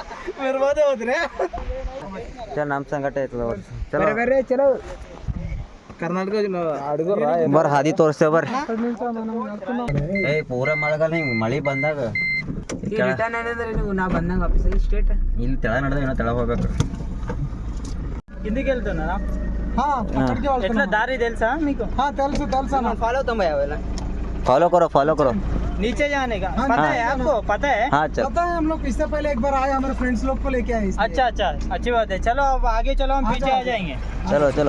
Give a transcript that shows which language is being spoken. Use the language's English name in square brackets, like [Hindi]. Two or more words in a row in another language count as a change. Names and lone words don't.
[Kannada] ನಮ್ಮ ಸಂಗಟ ಐತದ ಚಲೋ ಕರ್ನಾಟಕ ಹುಡುಗರ ಬರ್ ಹಾದಿ ತೋರಿಸ್ತೇವೆ ಬರ್ರಿ. ಏ ಪೂರ ಮಳೆಗಾಲ ಹಿಂಗೆ ಮಳೆ ಬಂದಾಗ ನಾ ಬಂದಂಗ ಆಫೀಸಲ್ಲಿ ಸ್ಟೇಟ್ ಇಲ್ಲಿ ತೆಳ ನಡೆದ ಏನೋ ತೆಳ ಹೋಗ್ಬೇಕು. [Telugu] కిందికి వెళ్తున్నారా ఎట్లా దారి తెలుసా మీకు తెలుసు తెలుసా [Hindi] फॉलो तो भैया वाला फॉलो करो नीचे जाने का पता है आपको पता है हाँ चल. पता है हम लोग इससे पहले एक बार आए हमारे फ्रेंड्स लोग को लेके आए इसलिए। अच्छा अच्छा अच्छी बात है चलो अब आगे चलो हम पीछे आ जाएंगे चलो